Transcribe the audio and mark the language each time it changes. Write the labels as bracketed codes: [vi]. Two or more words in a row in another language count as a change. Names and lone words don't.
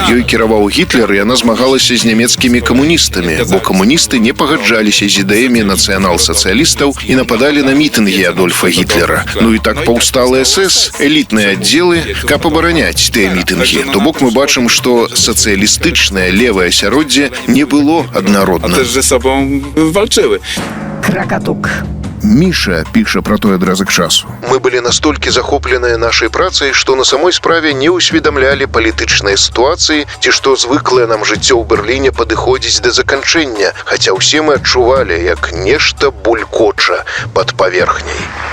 [be] Ёй кіраваў Гітлер, і яна змагалася з нямецкімі камуністамі, бо камуністы не пагаджаліся з ідэямі нацыянал-сацыялістаў і нападалі на мітынгі Адольфа Гітлера. Ну і так паўстала СС, элітныя аддзелы, каб абараняць тыя мітынгі. То бок мы бачым, што сацыялістычнае левае асяроддзе не было аднародным. [pl] А też ze sobą walczyły. [be] Кракатук. Міша піша пра той адразак часу. Мы былі настолькі захопленыя нашай працай, што на самой справе не ўсведамлялі палітычныя сітуацыі ці што звыклае нам жыццё ў Берліне падыходзіць да заканчэння, хаця ўсе мы адчувалі, як нешта булькоча пад паверхняй.